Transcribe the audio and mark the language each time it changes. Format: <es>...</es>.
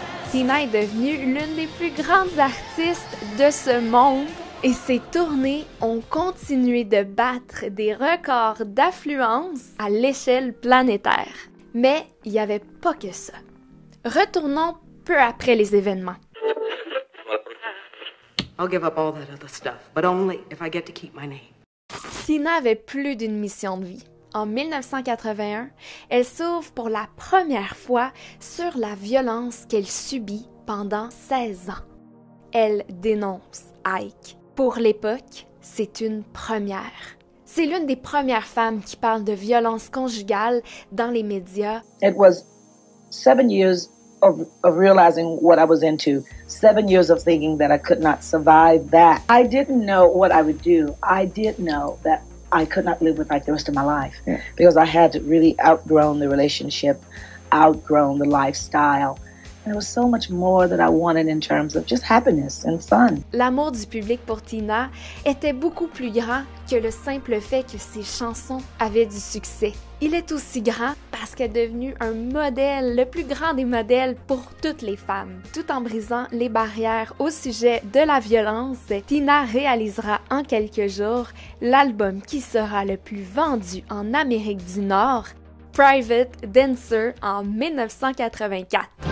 <fr>Tina est devenue l'une des plus grandes artistes de ce monde et ses tournées ont continué de battre des records d'affluence à l'échelle planétaire. Mais il n'y avait pas que ça. Retournons peu après les événements.</fr> <en>I'll give up all that other stuff, but only if I get to keep my name.</en> <fr>Tina avait plus d'une mission de vie. En 1981, elle s'ouvre pour la première fois sur la violence qu'elle subit pendant 16 ans. Elle dénonce Ike. Pour l'époque, c'est une première. C'est l'une des premières femmes qui parle de violence conjugale dans les médias.</fr> <en>It was 7 years of realizing what I was into, 7 years of thinking that I could not survive that. I didn't know what I would do. I did know that I could not live with Ike the rest of my life because I had really outgrown the relationship, outgrown the lifestyle. There was so much more that I wanted in terms of just happiness and fun.</en> <fr>L'amour du public pour Tina était beaucoup plus grand que le simple fait que ses chansons avaient du succès. Il est aussi grand parce qu'elle est devenue un modèle, le plus grand des modèles pour toutes les femmes. Tout en brisant les barrières au sujet de la violence, Tina réalisera en quelques jours l'album qui sera le plus vendu en Amérique du Nord, Private Dancer, en 1984.</fr>